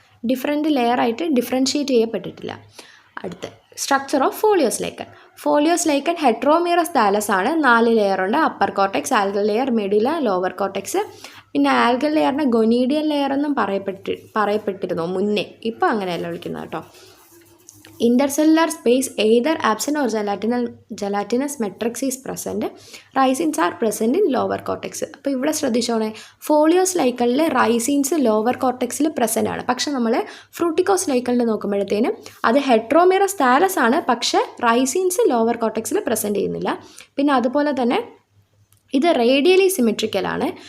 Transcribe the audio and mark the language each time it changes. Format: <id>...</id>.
<ml>Different ലെയറായിട്ട് differentiate ചെയ്യപ്പെട്ടിട്ടില്ല. അടുത്ത് structure of folios lichen. Folios lichen ഹെട്രോമിയറസ് Thales ആണ്. 4 ലെയറുണ്ട്. Upper cortex, algal layer, medulla, lower cortex. പിന്നെ algal ലെയറിനെ ഗൊനീഡിയൽ layer എന്നും പറയപ്പെട്ടിരുന്നു മുന്നേ. ഇപ്പോൾ അങ്ങനെയല്ല വിളിക്കുന്നത് കേട്ടോ.</ml> <en>Intercellular space either absent or gelatinous matrix is present. Rhizines are present in lower cortex.</en> <ml>അപ്പോൾ ഇവിടെ ശ്രദ്ധിച്ചോണേ, ഫോളിയോസ് ലൈക്കണിൽ റൈസിൻസ് ലോവർ കോർട്ടെക്സിൽ പ്രസൻ്റ് ആണ്. പക്ഷെ നമ്മൾ ഫ്രൂട്ടിക്കോസ് ലൈക്കണിൽ നോക്കുമ്പോഴത്തേനും അത് ഹെട്രോമിയറസ് താലസ് ആണ്, പക്ഷെ റൈസിൻസ് ലോവർ കോർട്ടെക്സിൽ പ്രസൻറ്റ് ചെയ്യുന്നില്ല. പിന്നെ അതുപോലെ തന്നെ ഇത് റേഡിയലി സിമെട്രിക്കലാണ്.</ml>